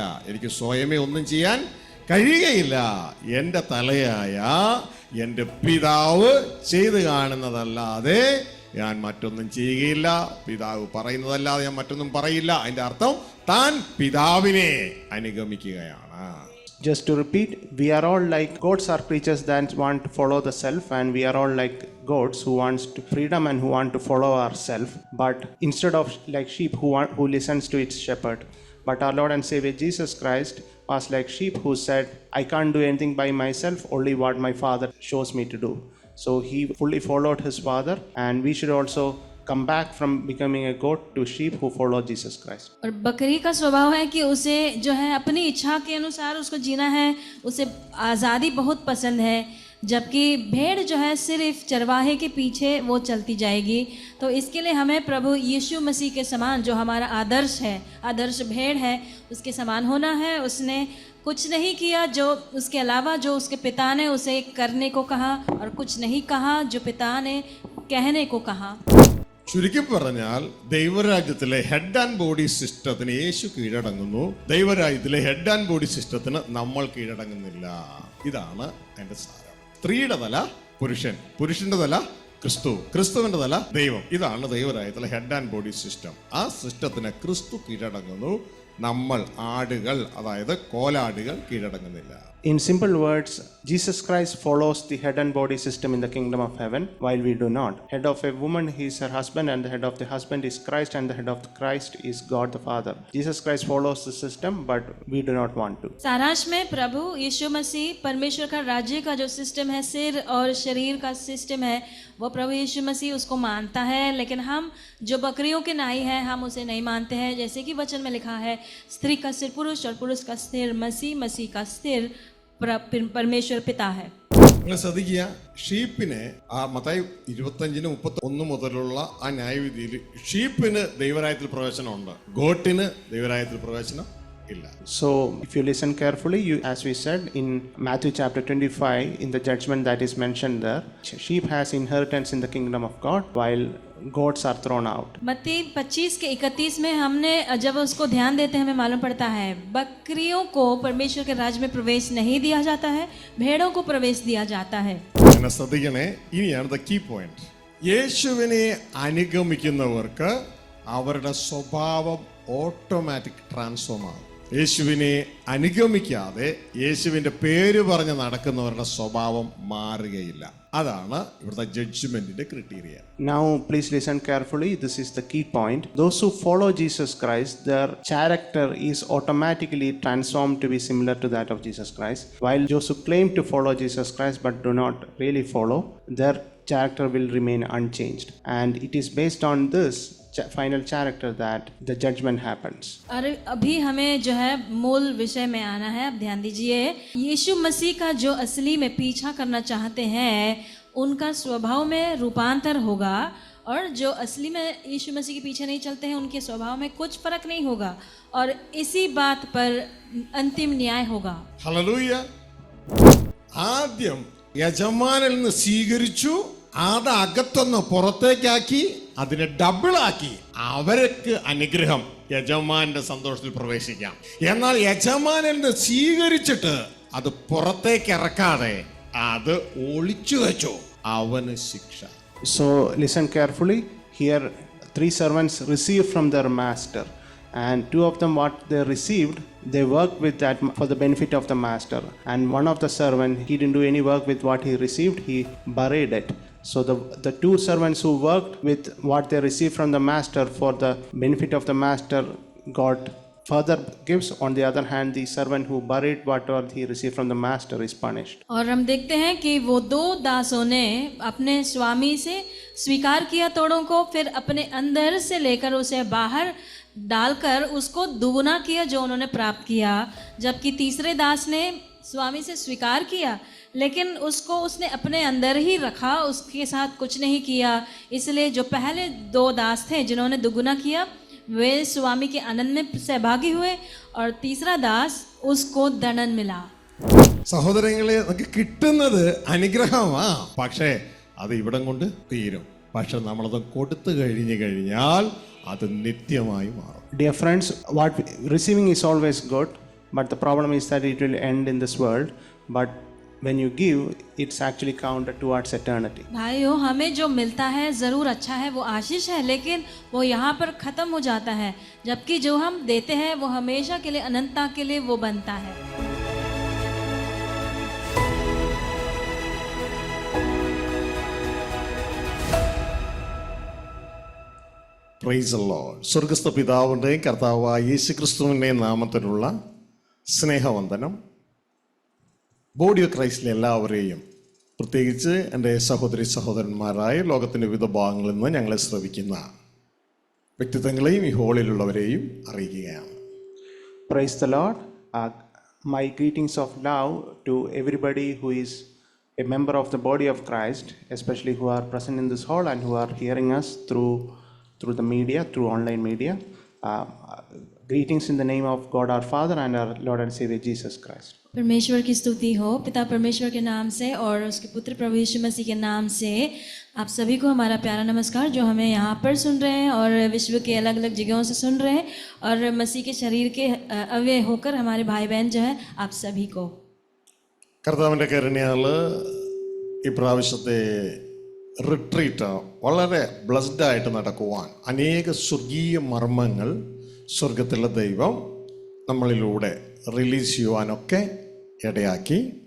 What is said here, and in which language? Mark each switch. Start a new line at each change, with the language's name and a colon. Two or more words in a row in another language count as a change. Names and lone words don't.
Malayalam: എനിക്ക് സ്വയമേ ഒന്നും ചെയ്യാൻ കഴിയുകയില്ല. എൻ്റെ തലയായ എൻ്റെ പിതാവ് ചെയ്ത് കാണുന്നതല്ലാതെ ഞാൻ മറ്റൊന്നും ചെയ്യുകയില്ല, പിതാവ് പറയുന്നതല്ലാതെ ഞാൻ മറ്റൊന്നും പറയില്ല. അതിൻ്റെ അർത്ഥം താൻ പിതാവിനെ അനുഗമിക്കുകയാണ്.
English: Just to repeat, we are all like goats are creatures that want to follow the self, and we are all like goats who wants to freedom and who want to follow ourself. But instead of like sheep who listens to its shepherd, but our Lord and Savior Jesus Christ was like sheep who said, I can't do anything by myself, only what my Father shows me to do. So he fully followed his Father, and we should also come back from becoming a goat to sheep who follow Jesus Christ.
Hindi: और बकरी का स्वभाव है कि उसे जो है अपनी इच्छा के अनुसार उसको जीना है, उसे आज़ादी बहुत पसंद है, जबकि भेड़ जो है सिर्फ चरवाहे के पीछे वो चलती जाएगी. तो इसके लिए हमें प्रभु यीशु मसीह के समान, जो हमारा आदर्श है, आदर्श भेड़ है, उसके समान होना है. उसने कुछ नहीं किया जो उसके अलावा जो उसके पिता ने उसे करने को कहा, और कुछ नहीं कहा जो पिता ने कहने को कहा.
Malayalam: ചുരുക്കി പറഞ്ഞാൽ ദൈവരാജ്യത്തിലെ
English: head and body
Malayalam: സിസ്റ്റത്തിന് യേശു കീഴടങ്ങുന്നു. ദൈവരാജ്യത്തിലെ
English: head and body
Malayalam: സിസ്റ്റത്തിന് നമ്മൾ കീഴടങ്ങുന്നില്ല. ഇതാണ് അതിന്റെ സാരം. സ്ത്രീയുടെ തല പുരുഷൻ, പുരുഷന്റെ തല ക്രിസ്തു, ക്രിസ്തുവിന്റെ തല ദൈവം. ഇതാണ് ദൈവരാജ്യത്തിലെ
English: head and body system.
Malayalam: ആ സിസ്റ്റത്തിന് ക്രിസ്തു കീഴടങ്ങുന്നു. നമ്മൾ ആടുകൾ, അതായത് കോലാടുകൾ കീഴടങ്ങുന്നില്ല.
English: In simple words, Jesus Christ follows the head and body system in the kingdom of heaven, while we do not. Head of a woman, he is her husband, and the head of the husband is Christ, and the head of the Christ is God the Father. Jesus Christ follows the system, but we do not want to.
Hindi: सारांश में प्रभु यीशु मसीह परमेश्वर का राज्य का जो सिस्टम है, सिर और शरीर का सिस्टम है, वो प्रभु यीशु मसीह उसको मानता है. लेकिन हम जो बकरियों के नाई हैं, हम उसे नहीं मानते हैं. जैसे कि वचन में लिखा है, स्त्री का सिर पुरुष और पुरुष का सिर मसीह, मसीह का सिर परमेश्वर पिता है.
Malayalam: നിങ്ങൾ ശ്രദ്ധിക്കുക, ഷീപ്പിനെ ആ മത്തായി 25:31 മുതലുള്ള ആ ന്യായവിധിയിൽ ഷീപ്പിന് ദൈവരാജ്യത്തിൽ പ്രവേശനമുണ്ട്, ഗോട്ടിന് ദൈവരാജ്യത്തിൽ പ്രവേശനം ഇല്ല.
English: So if you listen carefully, as we said in Matthew chapter 25, in the judgment that is mentioned there, sheep has inheritance in the kingdom of God, while goats are thrown out.
Hindi: मत्ती 25:31 में हमने जब उसको ध्यान देते हैं, हमें मालूम पड़ता है बकरियों को परमेश्वर के राज्य में प्रवेश नहीं दिया जाता है, भेड़ों को प्रवेश दिया जाता है.
Malayalam: എന്നെ ശ്രദ്ധിക്കണേ, ഇനിയാണ്
English: the key point.
Malayalam: യേശുവിനെ അനുഗമിക്കുന്നവർക്ക് അവരുടെ സ്വഭാവം
English: automatic transform
Malayalam: ആകും. യേശുവിനെ അനുഗമിക്കാതെ യേശുവിൻ്റെ പേര് പറഞ്ഞ് നടക്കുന്നവരുടെ സ്വഭാവം മാറുകയില്ല. അതാണ് ഇവിടുത്തെ ജഡ്ജ്മെന്റിന്റെ ക്രിറ്റീരിയ.
English: Now, please listen carefully. This is the key point. Those who follow Jesus Christ, their character is automatically transformed to be similar to that of Jesus Christ. While those who claim to follow Jesus Christ but do not really follow, their character will remain unchanged. And it is based on this final character that the judgment happens.
Hindi: और अभी हमें जो है मूल विषय में आना है. अब ध्यान दीजिए, यीशु मसीह का जो असली में पीछा करना चाहते हैं उनका स्वभाव में रूपांतर होगा, और जो असली में यीशु मसीह के पीछे नहीं चलते हैं उनके स्वभाव में कुछ फर्क नहीं होगा, और इसी बात पर अंतिम न्याय होगा.
Malayalam: ഹല്ലേലൂയ. ആദ്യം യജമാനിൽ നിന്ന് സ്വീകരിച്ചു, അത് അകത്തൊന്ന് പുറത്തേക്കാക്കി, അതിനെ ഡബിളാക്കി, അവർക്ക് അനുഗ്രഹം, യജമാന്റെ സന്തോഷത്തിൽ പ്രവേശിക്കാം. എന്നാൽ യജമാനിൽ നിന്ന് സ്വീകരിച്ചിട്ട് അത് പുറത്തേക്ക് ഇറക്കാതെ അത് ഒളിച്ചു വെച്ചു, അവന് ശിക്ഷ.
English: So listen carefully. Here 3 servants received from their master, and 2 of them what they received, they worked with that for the benefit of the master, and one of the servant, he didn't do any work with what he received, he buried it. So the 2 servants who worked with what they received from the master for the benefit of the master got further gifts. On the other hand, the servant who buried whatever he received from the master is punished.
Hindi: और हम देखते हैं कि वो 2 दासों ने अपने स्वामी से स्वीकार किया तोड़ों को, फिर अपने अंदर से लेकर उसे बाहर डालकर उसको दुगुना किया जो उन्होंने प्राप्त किया. जबकि तीसरे दास ने स्वामी से स्वीकार किया लेकिन उसको उसने अपने अंदर ही रखा, उसके साथ कुछ नहीं किया. इसलिए जो पहले 2 दास थे जिन्होंने दुगुना किया वे स्वामी के आनंद में सहभागी हुए, और तीसरा दास उसको दंडन मिला.
Malayalam: സഹോദരങ്ങളെ, നമുക്ക് കിട്ടുന്നത് അനുഗ്രഹമാ, പക്ഷേ അത് ഇവിടം കൊണ്ട് തീരും. പക്ഷെ നമ്മളത് കൊടുത്തു കഴിഞ്ഞാൽ അത് നിത്യമായി മാറും.
English: Dear friends, what receiving is always good, but the problem is that it will end in this world. But when you give, it's actually counted towards eternity.
Hindi: भाइयों, हमें जो मिलता है ज़रूर अच्छा है, वो आशीष है, लेकिन वो यहाँ पर ख़त्म हो जाता है, जबकि जो हम देते हैं वो हमेशा के लिए, अनंतता के लिए वो बनता है.
English: Praise the Lord.
Malayalam: സ്വർഗ്ഗസ്ഥ പിതാവിൻ്റെയും കർത്താവായ യേശുക്രിസ്തുവിൻ്റെയും നാമത്തിലുള്ള സ്നേഹവന്ദനം.
English: body of
Malayalam: ക്രൈസ്റ്റിലെ എല്ലാവരെയും, പ്രത്യേകിച്ച് എൻ്റെ സഹോദരി സഹോദരന്മാരായ ലോകത്തിൻ്റെ വിവിധ ഭാഗങ്ങളിൽ നിന്ന് ഞങ്ങളെ ശ്രവിക്കുന്ന വ്യക്തിത്വങ്ങളെയും ഈ ഹോളിലുള്ളവരെയും അറിയിക്കുകയാണ്.
English: Praise the Lord. My greetings of love to everybody who is a member of the body of Christ, especially who are present in this hall and who are hearing us through the media, through online media. Greetings in the name of God our Father and our Lord and Savior Jesus Christ.
Hindi: परमेश्वर की स्तुति हो, पिता परमेश्वर के नाम से और उसके पुत्र प्रभु यीशु मसीह के नाम से आप सभी को हमारा प्यारा नमस्कार, जो हमें यहाँ पर सुन रहे हैं और विश्व के अलग अलग जगहों से सुन रहे हैं, और मसीह के शरीर के अवयव होकर हमारे भाई बहन जो है, आप सभी को.
Malayalam: കർത്താവിൻ്റെ കരുണയാൽ ഈ പ്രാവശ്യത്തെ റിട്രീറ്റ് വളരെ ബ്ലസ്ഡ് ആയിട്ട് നടക്കുവാൻ അനേക സ്വർഗീയ മർമ്മങ്ങൾ സ്വർഗത്തിലെ ദൈവം നമ്മളിലൂടെ റിലീസ് ചെയ്യുവാനൊക്കെ ഇടയാക്കി.